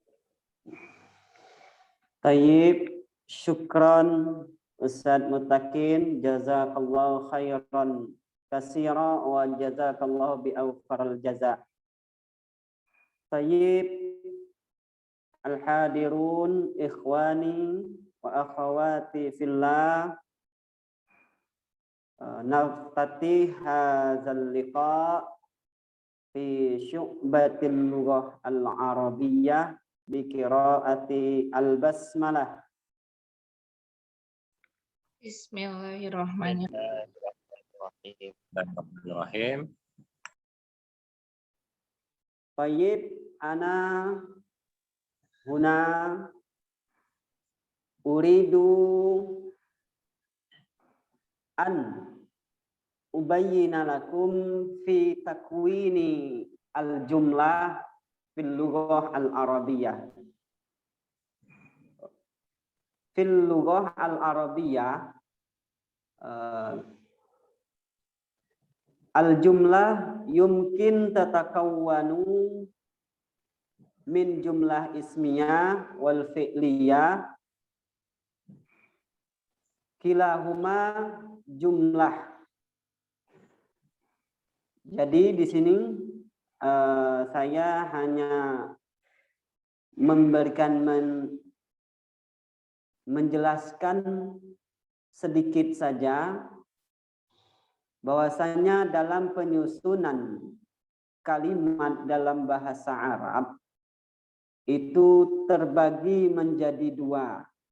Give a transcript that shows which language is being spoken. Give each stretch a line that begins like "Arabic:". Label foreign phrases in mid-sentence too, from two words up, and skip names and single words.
Arabic: طيب، شكرا أستاذ Mutakin, جزاك الله خيرا كثيرا وجزاك الله بأوفر الجزاء. طيب، الحاضرون إخواني وأخواتي في الله، نفتتح هذا اللقاء في شعبة اللغة العربية بقراءة البسملة. بسم الله الرحمن الرحيم. طيب، أنا هنا أريد أن أبين لكم في تكوين الجملة في اللغة العربية. في اللغة العربية الجملة يمكن تتكون من جملة اسمية والفعلية كلاهما جملة.
Indonesian: Jadi di sini saya hanya memberikan menjelaskan sedikit saja bahwasanya dalam penyusunan kalimat dalam bahasa Arab itu terbagi menjadi dua.